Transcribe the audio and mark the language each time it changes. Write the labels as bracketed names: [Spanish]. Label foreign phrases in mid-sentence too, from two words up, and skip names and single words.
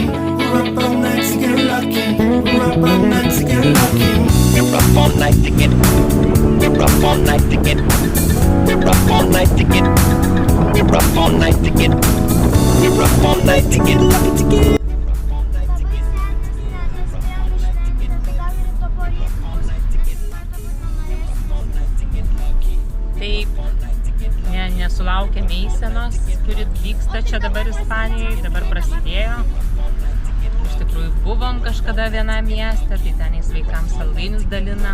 [English] We're up all night to get lucky. We're up all night to get lucky. We're up all night to get. We're up all night to get. We're up all night to get. We're up all night to get. We're up all night to get lucky to get. [Lithuanian] Taip, nesulaukėme eisenos, kuri vyksta čia dabar Ispanijoje, dabar prasidėjo. Iš tikrųjų buvom kažkada vienam mieste, tai tenais vaikams saldainius dalina.